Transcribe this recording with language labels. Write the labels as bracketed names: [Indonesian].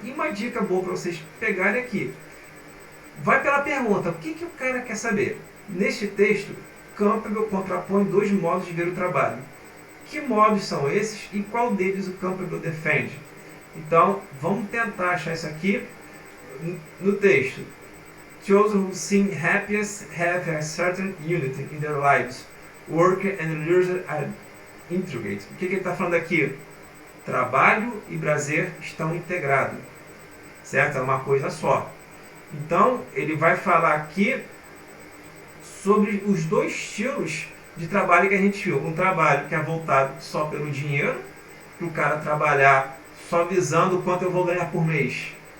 [Portuguese] E uma dica boa para vocês pegarem aqui. Vai pela pergunta. O que o cara quer saber? Neste texto, Campbell contrapõe dois modos de ver o trabalho. Que modos são esses e qual deles o Campbell defende? Então, vamos tentar achar isso aqui no texto. [English] Those who seem happiest have a certain unity in their lives. Work and leisure are integrated. [Portuguese] O que ele está falando aqui? Trabalho e prazer estão integrados. Certo? É uma coisa só. Então, ele vai falar aqui sobre os dois estilos de trabalho que a gente viu. Um trabalho que é voltado só pelo dinheiro, para o cara trabalhar só visando o quanto eu vou ganhar por mês.